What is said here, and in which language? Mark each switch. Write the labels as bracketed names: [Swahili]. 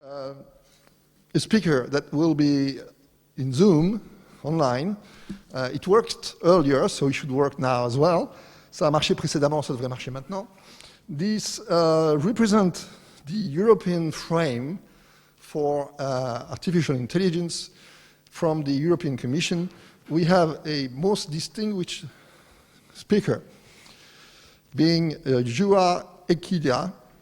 [English] a speaker that will be in Zoom, online. It worked earlier, so it should work now as well. [French] Ça a marché précédemment, ça devrait marcher maintenant. [English] This represents the European frame for artificial intelligence from the European Commission. We have a most distinguished speaker, being Juha Ekida.